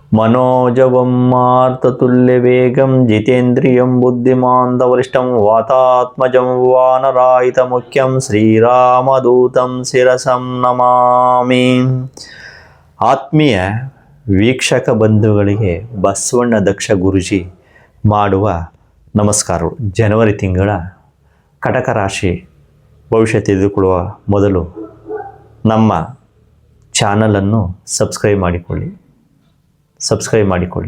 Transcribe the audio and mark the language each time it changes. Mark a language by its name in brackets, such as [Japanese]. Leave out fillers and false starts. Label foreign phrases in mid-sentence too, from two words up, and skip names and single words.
[Sanskrit] मनोजवं मारुततुल्यवेगं जितेन्द्रियं बुद्धिमान्तवरिष्ठं वातात्मजं वानरायितमुख्यं श्रीरामदूतं ಶಿರಸಂ ನಮಾಮಿ. [Kannada] ಆತ್ಮೀಯ ವೀಕ್ಷಕ ಬಂಧುಗಳಿಗೆ ಬಸವಣ್ಣ ದಕ್ಷ ಗುರೂಜಿ ಮಾಡುವ ನಮಸ್ಕಾರಗಳು. ಜನವರಿ ತಿಂಗಳ ಕಟಕ ರಾಶಿ ಭವಿಷ್ಯ ತಿಳಿದುಕೊಳ್ಳುವ ಮೊದಲು ನಮ್ಮ ಚಾನಲನ್ನು ಸಬ್ಸ್ಕ್ರೈಬ್ ಮಾಡಿಕೊಳ್ಳಿ.